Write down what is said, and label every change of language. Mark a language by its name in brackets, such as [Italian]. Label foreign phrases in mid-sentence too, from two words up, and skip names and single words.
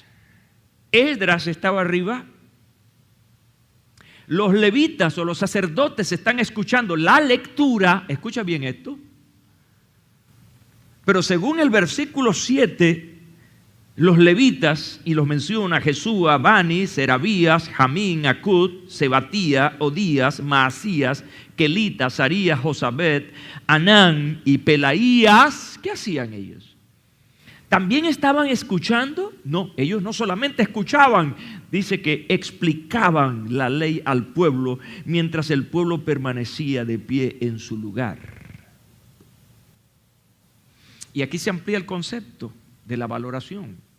[Spanish] Esdras estaba arriba. Los levitas o los sacerdotes están escuchando la lectura. Escucha bien esto. Pero según el versículo 7, los levitas, y los menciona Jesúa, Bani, Serabías, Jamín, Acud, Sebatía, Odías, Maasías, Kelita, Sarías, Josabet, Anán y Pelaías, ¿qué hacían ellos? ¿También estaban escuchando? No, ellos no solamente escuchaban, dice que explicaban la ley al pueblo mientras el pueblo permanecía de pie en su lugar. Y aquí se amplía el concepto de la valoración.